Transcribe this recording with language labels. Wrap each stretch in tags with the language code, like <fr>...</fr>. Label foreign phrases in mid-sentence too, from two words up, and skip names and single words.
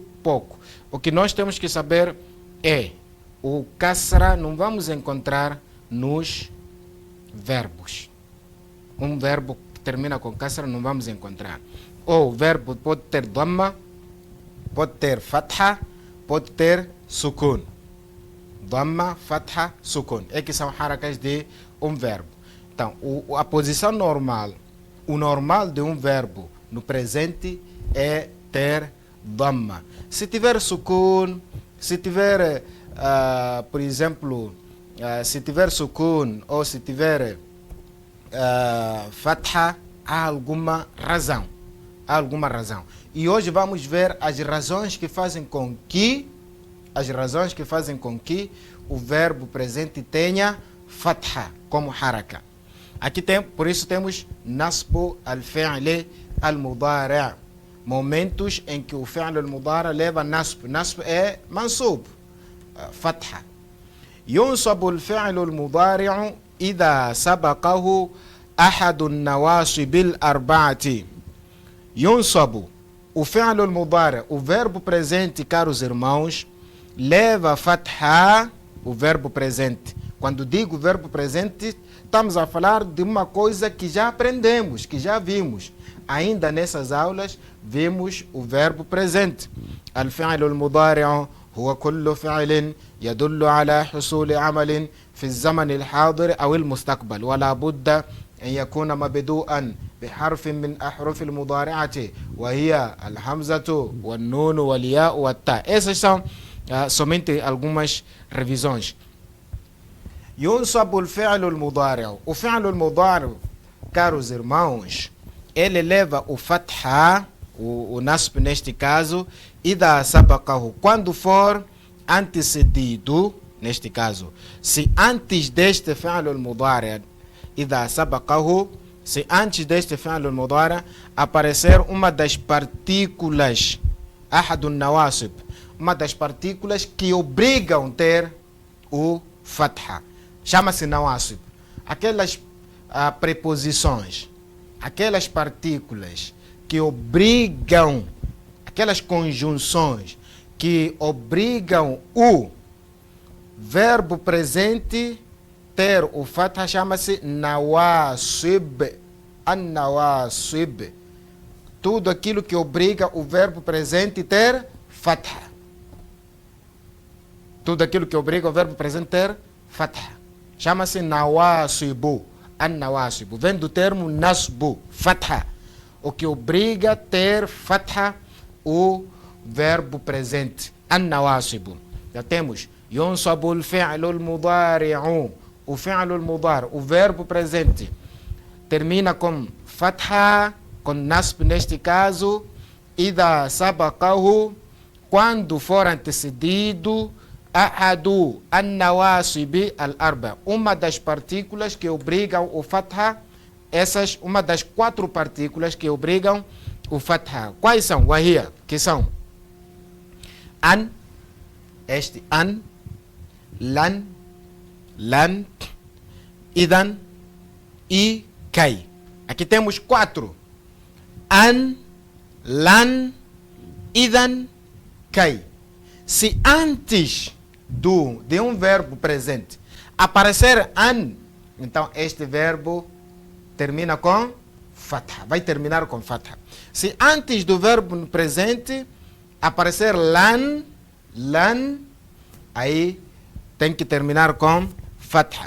<pt>O que nós temos que saber é o kasra não vamos encontrar nos verbos. Um verbo que termina com kasra não vamos encontrar. Ou o verbo pode ter dhamma, pode ter fatha, pode ter sukun. Dhamma, fatha, sukun. É que são harakas de um verbo. Então, a posição normal, o normal de um verbo no presente é ter dhamma. Se tiver sukun, se tiver, por exemplo, se tiver sukun ou se tiver fatha, há alguma razão. E hoje vamos ver as razões que fazem com que o verbo presente tenha fatha como haraka. Aqui por isso temos</pt> <ar>نصب الفعل المضارع'.</ar> <pt>Momentos em que o</pt> <ar>فعل المضارع'</ar> <pt>leva nasb.</pt> <ar>Nasb é منصوب، فتحة. ينصب الفعل المضارع' إذا سبقه أحد النواصب الأربعة. ينصب o فعل المضارع',</ar> <pt>o verbo presente, caros irmãos, leva fatha, o verbo presente. Quando digo verbo presente, estamos a falar de uma coisa que já aprendemos, que já vimos. Ainda nessas aulas, vimos o verbo presente.</pt> <ar>الفعل المضارع' هو كل فعل يدل على حصول عمل في الزمن الحاضر أو المستقبل ولا بد أن يكون مبدوءا بحرف من أحرف المضارعة وهي الهمزة والنون والياء والتاء.</ar> <pt>Essas são somente algumas revisões.</pt> <ar>ينصب الفعل المضارع. O fi'l المضارع,</ar> <pt>caros irmãos, ele leva o fatha, o nasb neste caso,</pt> <ar>إذا سبقه,</ar> <pt>quando for antecedido, neste caso. Se antes deste</pt> <ar>fi'l المضارع, إذا سبقه,</ar> <pt>se antes deste</pt> <ar>فعل المضارع</ar> <pt>aparecer uma das partículas,</pt> <ar>أحد النواصب,</ar> <pt>uma das partículas que obrigam a ter o fatha. Chama-se nawasib. Aquelas preposições, aquelas partículas que obrigam, aquelas conjunções que obrigam o verbo presente ter o fatha, chama-se nawasib. An-nawasib. Tudo aquilo que obriga o verbo presente ter fatha. Tudo aquilo que obriga o verbo presente ter fatha. Chama-se nawasibu. An-nawasibu. Vem do termo nasbu, fatha. O que obriga a ter fatha o verbo presente.</pt> <ar>النواصب.</ar> <pt>Já temos</pt> <ar>ينصب الفعل المضارع. ال فعل المضارع',</ar> <pt>o verbo presente, termina com fatha, com nasb neste caso,</pt> <ar>إذا سبقه,</ar> <pt>quando for antecedido,</pt> <ar>أحد النواصب الأربع,</ar> <pt>uma das partículas que obrigam o fatha, essas, uma das 4 partículas que obrigam o fatha. Quais são? Wahia, que são an, este an, lan, lan, idan e kai. Aqui temos 4. An, lan, idan, kai. Se antes de um verbo presente aparecer an, então este verbo termina com fatha. Vai terminar com fatha. Se antes do verbo presente aparecer lan, lan, aí tem que terminar com fatha.</pt>